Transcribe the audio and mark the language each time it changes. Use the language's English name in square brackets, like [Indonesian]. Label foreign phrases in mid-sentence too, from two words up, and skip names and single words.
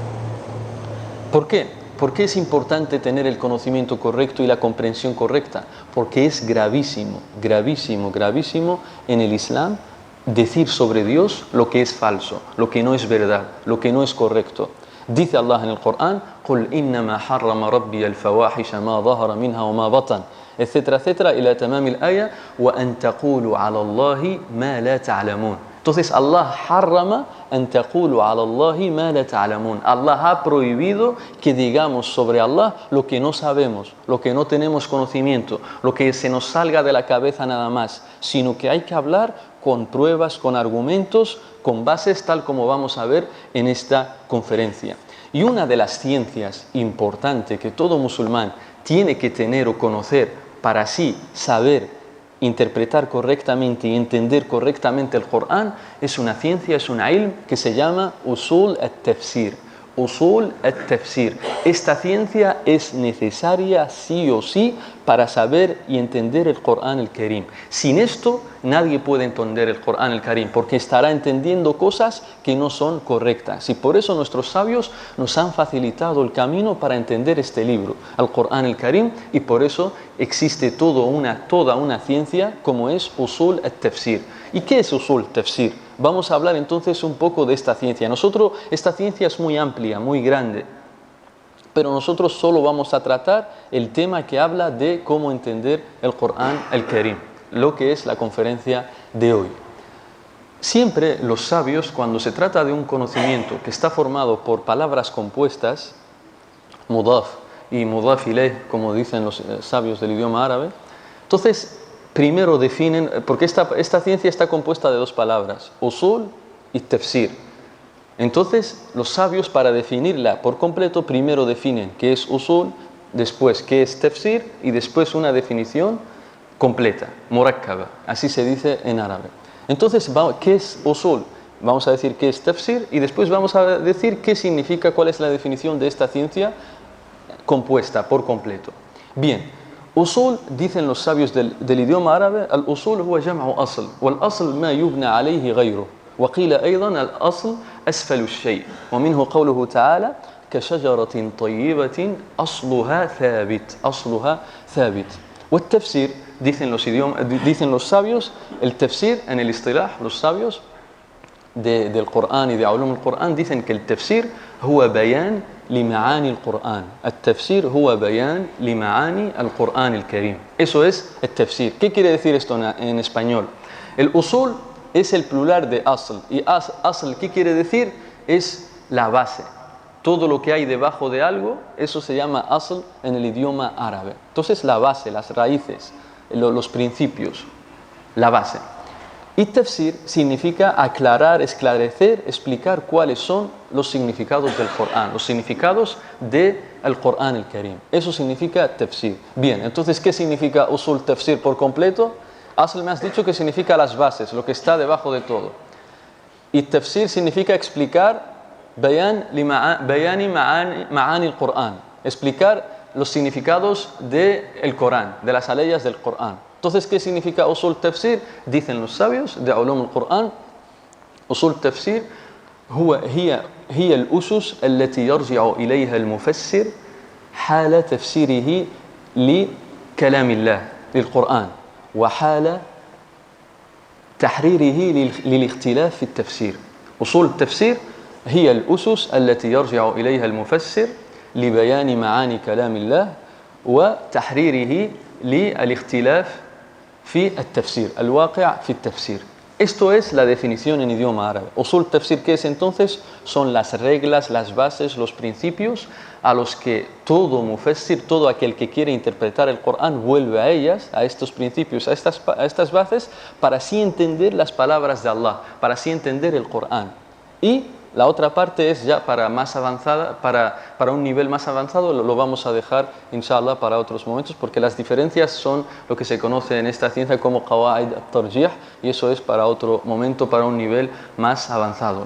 [Spanish] ¿Por qué? ¿Por qué es importante tener el conocimiento correcto y la comprensión correcta? Porque es gravísimo, gravísimo, gravísimo en el Islam decir sobre Dios lo que es falso, lo que no es verdad, lo que no es correcto. Dice Allah en el Corán: [Arabic] قُلْ إِنَّمَا حَرَّمَ رَبِّيَ الْفَوَاحِشَ مَا ظَهَرَ مِنْهَا وَمَا بَطَنَ [Spanish] etcétera, etcétera, [Arabic] إلى تمام الآية وَأَن تَقُولُوا عَلَى اللَّهِ مَا لَا تَعْلَمُونَ. [Spanish] Entonces [Arabic] الله حرم أن تقولوا على الله ما لا تعلمون. [Spanish] Allah ha prohibido que digamos sobre Allah lo que no sabemos, lo que no tenemos conocimiento, lo que se nos salga de la cabeza nada más, sino que hay que hablar con pruebas, con argumentos, con bases, tal como vamos a ver en esta conferencia. Y una de las ciencias importantes que todo musulmán tiene que tener o conocer para así saber interpretar correctamente y entender correctamente el Corán es una ciencia, es una ilm que se llama [Arabic] أصول التفسير. أصول التفسير. [Spanish] Esta ciencia es necesaria sí o sí para saber y entender el Corán al-Karim. Sin esto nadie puede entender el Corán al-Karim porque estará entendiendo cosas que no son correctas. Y por eso nuestros sabios nos han facilitado el camino para entender este libro, el Corán al-Karim, y por eso existe toda una ciencia como es [Arabic] أصول التفسير. [Spanish] ¿Y qué es [Arabic] أصول التفسير? [Spanish] Vamos a hablar entonces un poco de esta ciencia. Esta ciencia es muy amplia, muy grande, pero nosotros solo vamos a tratar el tema que habla de cómo entender el Corán al-Karim, lo que es la conferencia de hoy. Siempre los sabios, cuando se trata de un conocimiento que está formado por palabras compuestas, [Arabic] مضاف ومضاف إليه, [Spanish] como dicen los sabios del idioma árabe, entonces primero definen, porque esta ciencia está compuesta de 2 palabras, usul y tafsir. Entonces los sabios, para definirla por completo, primero definen qué es usul, después qué es tafsir y después una definición completa, murakkaba, así se dice en árabe. Entonces, ¿qué es usul? Vamos a decir qué es tafsir y después vamos a decir qué significa, cuál es la definición de esta ciencia compuesta por completo. Bien, usul, dicen los sabios del idioma árabe, [Arabic] الأصول هو جمع أصل والأصل ما يبنى عليه غيره, وقيل أيضا الأصل أسفل الشيء ومنه قوله تعالى كشجرة طيبة أصلها ثابت والتفسير [Spanish] dicen los sabios el tafsir en el istilah los sabios del Corán y de [Arabic] علوم القرآن [Spanish] dicen que el tafsir [Arabic] هو بيان لمعاني القرآن التفسير هو بيان لمعاني القرآن الكريم [Spanish] eso es el tafsir. ¿Qué quiere decir esto en español? El usul es el plural de asl. Y asl, ¿qué quiere decir? Es la base. Todo lo que hay debajo de algo, eso se llama asl en el idioma árabe. Entonces, la base, las raíces, los principios, la base. Y tafsir significa aclarar, esclarecer, explicar cuáles son los significados del Corán, los significados del Corán el Karim. Eso significa tafsir. Bien, entonces, ¿qué significa [Arabic] أصول تفسير [Spanish] por completo? Asl me has dicho que significa las bases, lo que está debajo de todo. Y tafsir significa explicar [Arabic] بيان معاني القرآن, [Spanish] explicar los significados del Corán, de las aleyas del Corán. Entonces, ¿qué significa [Arabic] أصول تفسير? [Spanish] Dicen los sabios de [Arabic] علوم القرآن أصول تفسير هي الأسس التي يرجع إليها المفسر حال تفسيره لكلام الله للقرآن وحال تحريره للاختلاف في التفسير. أصول التفسير هي الأسس التي يرجع إليها المفسر لبيان معاني كلام الله وتحريره للاختلاف في التفسير الواقع في التفسير. [Spanish] Esto es la definición en idioma árabe. [Arabic] أصول تفسير, [Spanish] ¿qué es entonces? Son las reglas, las bases, los principios a los que todo mufassir, todo aquel que quiere interpretar el Corán vuelve a ellas, a estos principios, a estas bases, para así entender las palabras de Allah, para así entender el Corán. Y la otra parte es ya para más avanzada, para un nivel más avanzado, lo vamos a dejar, inshallah, para otros momentos, porque las diferencias son lo que se conoce en esta ciencia como [Arabic] قواعد الترجيح, [Spanish] y eso es para otro momento, para un nivel más avanzado.